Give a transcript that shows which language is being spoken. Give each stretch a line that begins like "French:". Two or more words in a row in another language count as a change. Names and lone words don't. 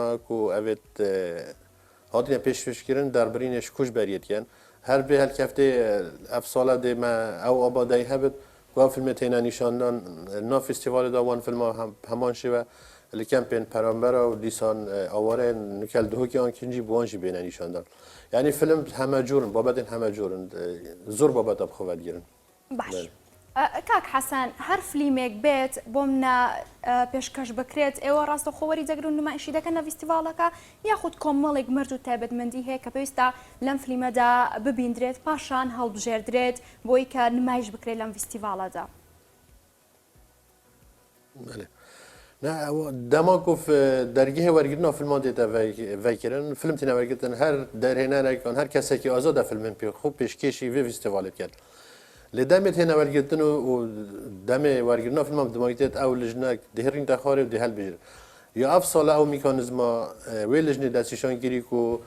Kurdish: ku evêt hatine pêşkêşkirin derbirînê ji koçberiyê dikin her bê helkeftê ev sala dê me ew abadeyî hebit ku ev filmê têne nîşandan nav fîstîvalê da wan filma heman şêve li kempên perambera û dîsan awareyên nikel dihokê an kincî bi wan jî bêne nîşandan yani film heme corin babetên heme corin zor babeta bi xwe vedgirin
Central Kurdish: باش کاک حەسەن هەر فیلمێک بێت بۆ منە پێشکەش بکرێت ئێوە ڕاستەخۆوەری دەگرن نمایشی دەکەن لە فیستیڤالەکە یاخود کۆمەڵێک مرد و تایبەتمەندی هەیە کە پێویستە لەم فیلمەدا ببیندرێت پاشان هەڵبژێردرێت بۆی کە نمایش بکرێت لەم فیستیڤالەدا
Kurdish: dema ku dergehê wergirina filman dê te vekirin film têne wergirin her derhênerek an her kesekî azad e filmên pê xwe pêşkêşî vê fîstîvalê dikin lê demê têne wergirin û demê wergirina filman dimagîtêt ew lijnek dihêrîn te xwarê û dê helbijêrin ya ev sala ew mîkanîzma wê lijnê destîşankirî ku